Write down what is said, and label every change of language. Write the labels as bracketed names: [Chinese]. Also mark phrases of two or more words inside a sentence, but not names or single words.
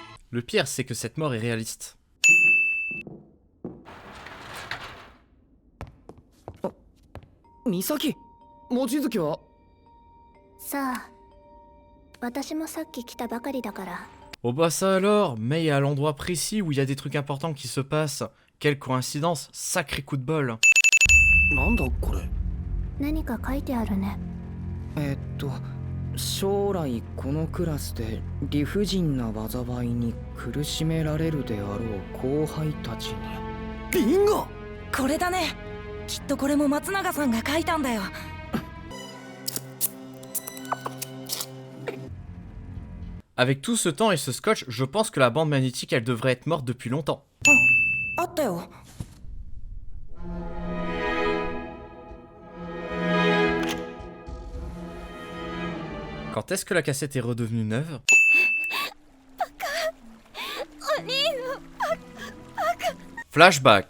[French] Le pire, c'est que cette mort est réaliste. [Japanese] Misaki, 望月はさあ、私もさっき来たばかりだから。 [French] Oh bah ça alors, Mei est à l'endroit précis où il y a des trucs importants qui se passent. Quelle coïncidence, sacré coup de bol. [Japanese] なんだこれ。何か書いてあるね。将来このクラスで理不尽な災いに苦しめられるであろう後輩たちに。ビンゴ！これだね。きっとこれも松永さんが書いたんだよ。 [French] Avec tout ce temps et ce scotch, je pense que la bande magnétique, elle devrait être morte depuis longtemps. [Japanese] あったよ。 [French] Quand est-ce que la cassette est redevenue neuve? Flashback.